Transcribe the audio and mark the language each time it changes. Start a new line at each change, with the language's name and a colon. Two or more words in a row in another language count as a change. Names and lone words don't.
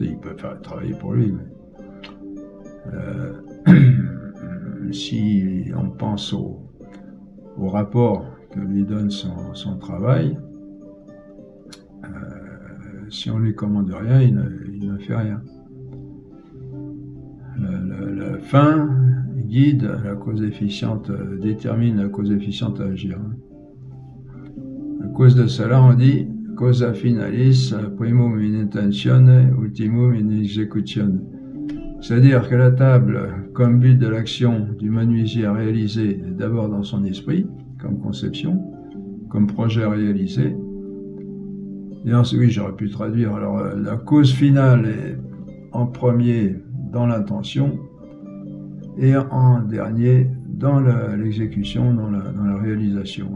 French: Il peut travailler pour lui, mais si on pense au rapport que lui donne son travail, si on lui commande rien, il ne fait rien. La fin guide la cause efficiente, détermine la cause efficiente à agir. À cause de cela, on dit
Latin: causa finalis primum in intentione, ultimum in executione.
French: C'est-à-dire que la table, comme but de l'action du menuisier à réaliser, est d'abord dans son esprit, comme conception, comme projet réalisé, Et ensuite, oui, j'aurais pu traduire. Alors, la cause finale est en premier dans l'intention et en dernier dans l'exécution, dans la réalisation.